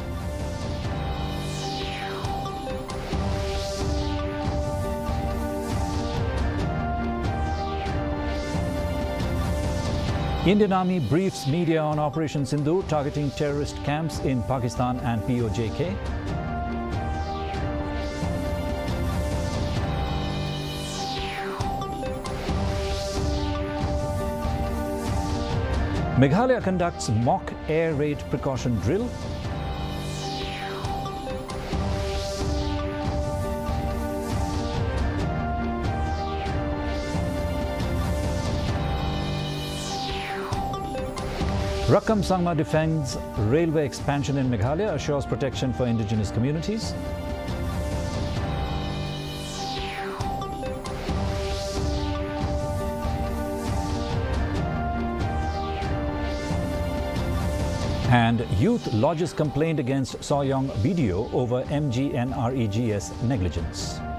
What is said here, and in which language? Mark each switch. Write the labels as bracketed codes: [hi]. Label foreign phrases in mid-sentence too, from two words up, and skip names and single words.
[en] Indian Army briefs media on Operation Sindoor targeting terrorist camps in Pakistan and POJK. Meghalaya conducts mock air raid precaution drill. Rakam Sangma defends railway expansion in Meghalaya, assures protection for indigenous communities. And youth lodges complaint against Soyong BDO over MGNREGS negligence.